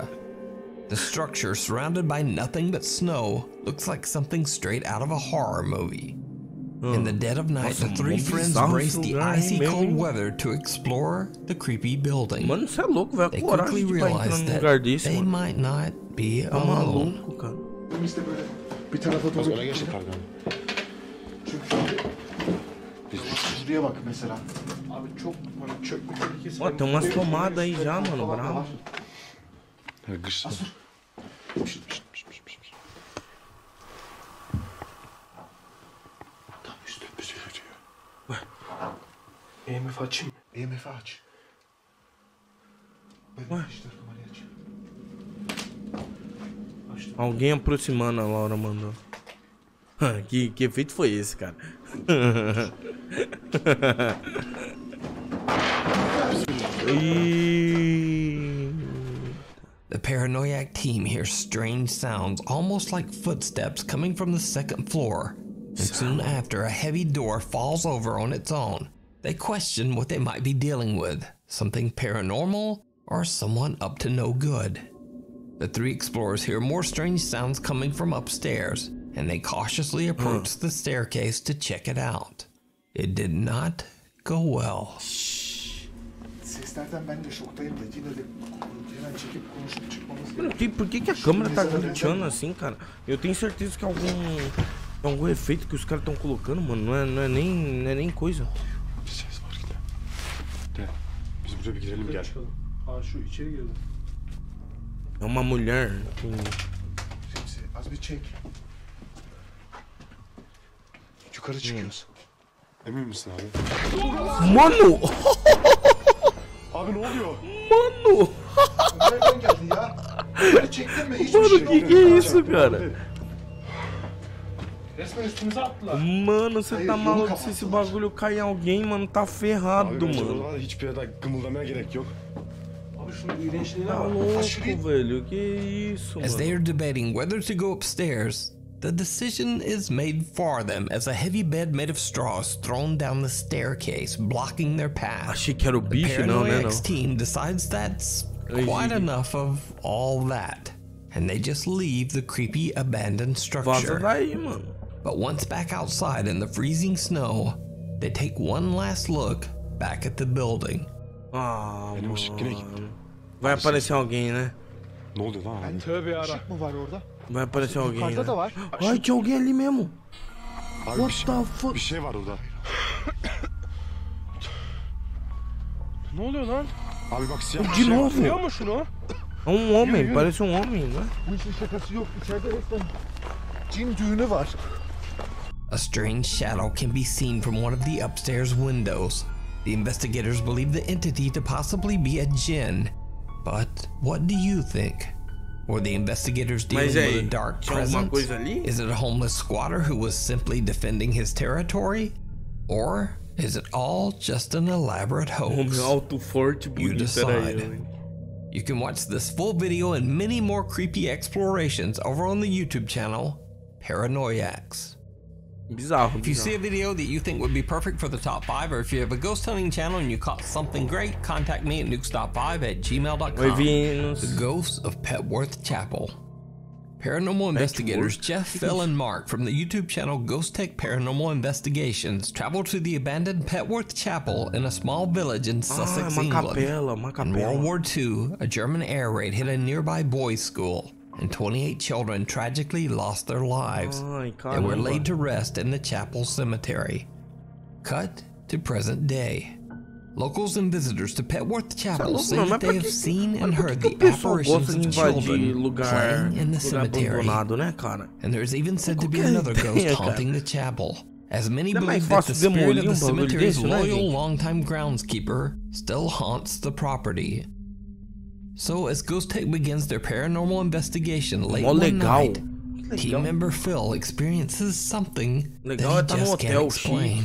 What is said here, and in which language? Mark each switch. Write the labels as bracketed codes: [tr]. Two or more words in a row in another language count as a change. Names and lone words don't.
[en] The structure, surrounded by nothing but snow, looks like something straight out of a horror movie. In the dead of night, the three friends brace the icy cold weather to explore the creepy building. They quickly realize that they might not be alone. [tr] Bir tarafa doğru geçti pardon. Şuraya bak mesela. Abi çok hani çökme tehlikesi. [pt] Ó, tem umas tomadas aí já, mano, bravo. [tr] Tam üstümüze yürüyor. Bak. EMF açayım. EMF aç. Ben işte kamerayı açayım. [pt] Alguém aproximando, a Laura mandou. Que efeito foi esse, cara? [en] The Paranoiac team hears strange sounds, almost like footsteps coming from the second floor. And soon after, a heavy door falls over on its own. They question what they might be dealing with. Something paranormal or someone up to no good. The three explorers hear more strange sounds coming from upstairs, and they cautiously approach the staircase to check it out. It did not go well. [pt] Por que a câmera tá glitchando assim, cara? Eu tenho certeza que algum É algum efeito que os caras estão colocando, mano. Não é nem coisa. [tr] Bir ses var yine. Gel. Biz buraya bir girelim gel. Aa şu içeri girdi. [pt] É uma mulher. [tr] Remzi az bir çek. Yukarı çıkıyoruz. Emin misin abi? [pt] Mano! [tr] Abi ne oluyor? [pt] Mano! [tr] Nereden geldi ya? Yukarı çektin mi? Hiçbir [pt] Mano, [tr] şey [pt] que é isso, cara? [tr] Resmen üstümüze attılar. [pt] Mano, você tá [tr] Hayır, [pt] maluco? [tr] yolu [pt] Se esse [tr] kapattılar. [pt] bagulho cair em alguém, mano, tá [tr] Abi [pt] ferrado, [tr] bence [pt] mano. [tr] buralarda hiçbir yerde kımıldamaya gerek yok. Abi şunun iğrençliğine [pt] Tá [tr] bak. [pt] louco, velho. Que isso, [en] As they [pt] mano. [en] are debating whether to go upstairs, the decision is made for them as a heavy bed made of straw is thrown down the staircase, blocking their path. [pt] Achei que era o bicho, não, né, [en] Paranoia [pt] não. [en] team decides that's quite enough of all that, and they just leave the creepy abandoned [pt] Vaza [en] structure. [pt] daí, mano. [en] But once back outside in the freezing snow, they take one last look back at the building. [pt] Ah, [tr] Benim ışık yine gitti. [pt] mano. Vai aparecer alguém, né? [tr] Ne oluyor lan abi? Tövbe yara. Işık mı var orada? [pt] Vai aparecer alguém, [tr] Yukarıda da [pt] né? [tr] var. [pt] Ai, tinha alguém ali mesmo. [tr] Abi [en] What the fuck? [tr] bir şey var orada. Ne oluyor lan? Abi bak siyah bir [pt] De [tr] şey var. [pt] novo. [tr] Görüyor musun şunu? [pt] É um homem, parece um homem, né? [tr] Bu işin şakası yok. İçeride resmen cin düğünü var. [en] A strange shadow can be seen from one of the upstairs windows. The investigators believe the entity to possibly be a djinn. But what do you think? Were the investigators dealing [pt] Mas [en] with [pt] aí, [en] a dark [pt] tinha alguma [en] presence? [pt] coisa ali? [en] Is it a homeless squatter who was simply defending his territory? Or is it all just an elaborate [pt] Homem [en] hoax? [pt] alto, forte, bonito, era [en] decide. [pt] eu, hein? [en] You can watch this full video and many more creepy explorations over on the YouTube channel, Paranoiacs. [pt] Bizarro, [en] If you see a [pt] bizarro. [en] video that you think would be perfect for the top 5, or if you have a ghost hunting channel and you caught something great, contact me at nukestop5@gmail.com. [pt] Oi, Vinus. [en] The Ghosts of Petworth Chapel. Paranormal investigators Jeff, Phil, and Mark from the YouTube channel Ghost Tech Paranormal Investigations traveled to the abandoned Petworth Chapel in a small village in [pt] Ah, [en] Sussex, [pt] uma [en] England. [pt] capela, uma [en] In World [pt] capela. [en] War II, a German air raid hit a nearby boys' school, and 28 children tragically lost their lives. [pt] Ai, [en] They were laid [pt] caramba. [en] to rest in the chapel cemetery. Cut to present day. Locals and visitors to Petworth Chapel [pt] louco, [en] say [pt] não, [en] that [pt] mas [en] they [pt] por [en] have [pt] que- [en] seen [pt] mas [en] and [pt] por [en] heard [pt] que [en] the [pt] o pessoal [en] apparitions [pt] gosta de [en] of [pt] invadir [en] children [pt] lugar, [en] playing in the [pt] lugar [en] cemetery. [pt] abandonado, né, cara? [en] And there is even said to be [pt] Qual que é a [en] another ghost [pt] ideia, [en] haunting the chapel, as many [pt] Não é mais [en] believe that the [pt] fácil [en] spirit of [pt] demolir [en] the [pt] um bagulho [en] cemetery's [pt] desse, né, [en] loyal [pt] gente? [en] longtime groundskeeper still haunts the property. So as Ghost Tech begins their paranormal investigation late [pt] Mó [en] one [pt] legal. [en] night, team [pt] Legal. [en] member Phil experiences something [pt] Legal é [en] that [pt] estar [en] he [pt] num [en] just can't [pt] hotel [en] explain.